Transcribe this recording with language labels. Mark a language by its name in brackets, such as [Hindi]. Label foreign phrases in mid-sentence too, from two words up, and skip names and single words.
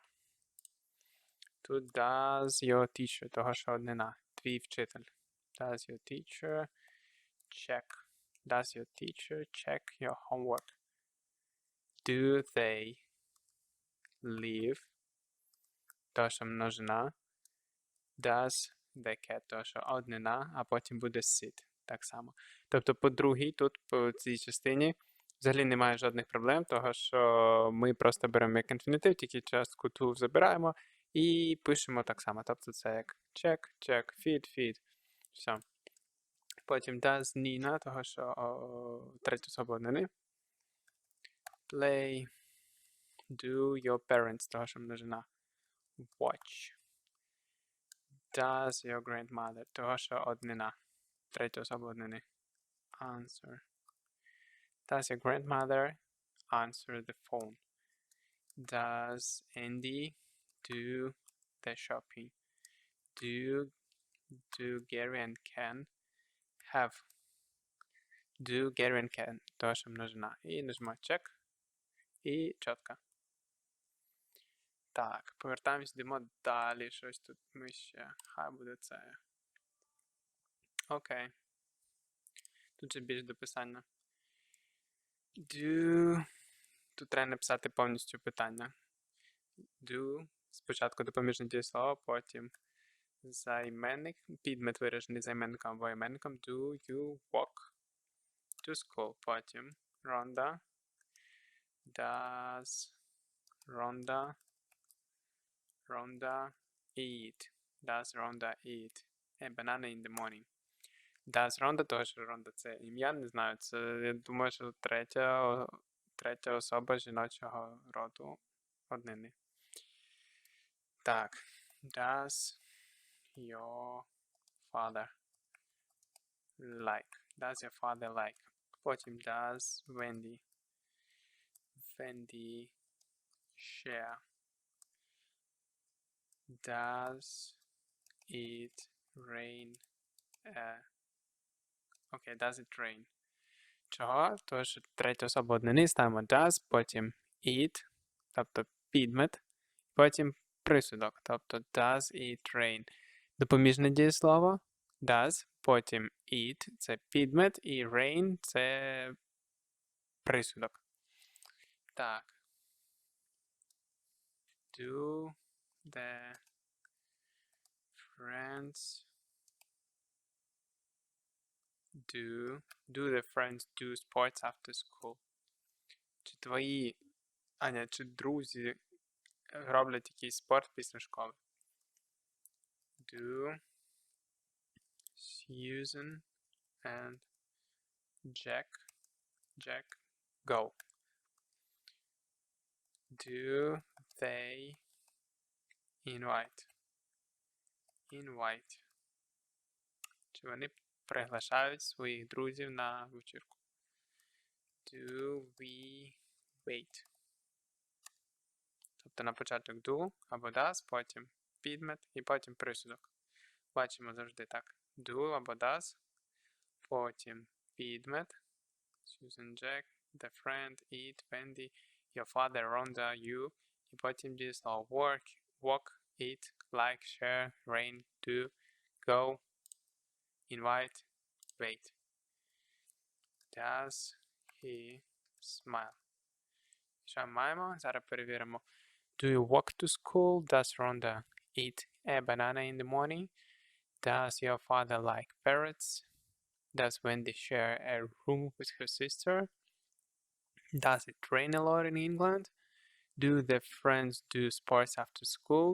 [English] Тут does your teacher, [Ukrainian] того що однина, твій вчитель. [English] Does your teacher check? Does your teacher check your homework? Do they live? [Ukrainian] То, що множина. [English] Does the cat, [Ukrainian] то, що однина, а потім буде sit. Так само. Тобто по другій, тут по цій частині взагалі немає жодних проблем, того що ми просто беремо як інфінітив, тільки частку to забираємо і пишемо так само. Тобто це як [English] check, check, feed. [Ukrainian] Все. Потім does Ніна, того що третя особа однини. [English] Play. Do your parents, [Ukrainian] того що множина. [English] Watch. Does your grandmother, [Ukrainian] того що однина. Третя особа однини. [English] Answer. Does your grandmother answer the phone? Does Andy do the shopping? Do Gary and Ken have? Do Gary and Ken, [Ukrainian] того що множина. І нажимаю check. І чітко. Так, повертаємось, йдемо далі. Щось тут ми ще. Хай буде це. Окей. Тут же більш дописання. Do. Тут треба написати повністю питання. [English] Do. [Ukrainian] Спочатку допоміжне дієслово, потім займенник. Підмет виражений займенником або іменником. [English] Do you walk to school? Потім Rhonda. Does Rhonda eat? Does Rhonda eat a banana in the morning? Does Rhonda, [Ukrainian] того що Rhonda це ім'я, не знаю, це, я думаю, що третя особа жіночого роду однини. Так, [English] does your father like? Does your father like? Потім does Wendy share? Does it rain a Окей, does it rain? [Ukrainian] Чого? Тому що третя особа однини ставимо does, потім it, тобто підмет, потім присудок, тобто [English] does it rain. [Ukrainian] Допоміжне дієслово does, потім it – це підмет, і rain – це присудок. Так. [English] Do the friends do the friends do sports after school? [Ukrainian] Чи друзі роблять якийсь спорт після школи? [English] Do Susan and Jack go? Do they invite? [Ukrainian] Чи вони приглашають своїх друзів на вечірку? [English] Do we wait? [Ukrainian] Тобто на початок do або does, потім підмет і потім присудок. Бачимо завжди так. Do або does, потім підмет, [English] Susan, Jack, the friend, it, Wendy, your father, Rhonda, you, [Ukrainian] і потім дієслово [English] work, walk, eat, like, share, rain, do, go, invite, wait. Does he smile? [Ukrainian] Що маємо? Зараз перевіримо. [English] Do you walk to school? Does Rhonda eat a banana in the morning? Does your father like parrots? Does Wendy share a room with her sister? Does it rain a lot in England? Do the friends do sports after school?